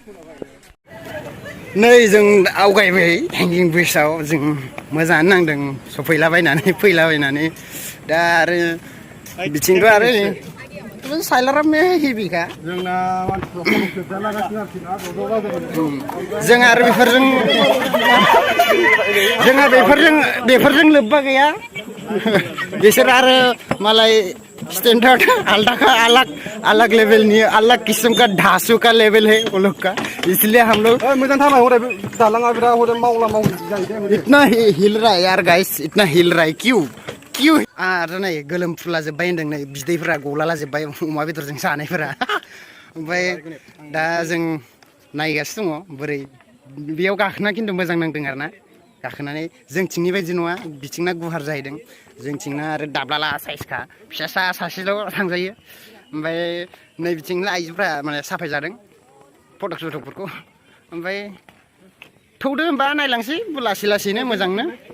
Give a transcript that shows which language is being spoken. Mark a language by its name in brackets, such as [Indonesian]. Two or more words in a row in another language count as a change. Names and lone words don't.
[Bodo] नै जों आवगायबाय हेंगिं ब्रिजआव जों मोजाङानो नांदों सफैलाबायनानै फैलाबायनानै दा आरो बिथिंथ' आरो साइलारा हेभिखा जोंना जों आरो बेफोरजों लोब्बा गैया बिसोर आरो मालाय स्टैंडर्ड आलदा [Hindi] अलग लेवल नहीं अलग किस्म का ढांसू का लेवल है वो लोग का इसलिए हम लोग इतना हिल रहा है यार गाइस इतना हिल रहा है क्यों [Bodo] आरो नै गोलोम फुला जोब्बाय होनदों नै बिदैफोरा गलाला जोब्बाय अमा बेदरजों जानायफोरा ओमफ्राय दा जों नायगासिनो दङ बोरै बेयाव गाखोना खिन्थु मोजां नांदों आरोना गाखोनानै जोंथिंनि बायदि नङा बिथिंना गुवार जाहैदों जोंथिंना आरो दाब्लाला साइजखा फिसा सासेल' थांजायो ओमफ्राय नै बिथिंना आइजोफ्रा माने साफाय जादों फटकफोरखौ ओमफ्राय थौदो होमबा नायलांसै लासै लासैनो मोजांनो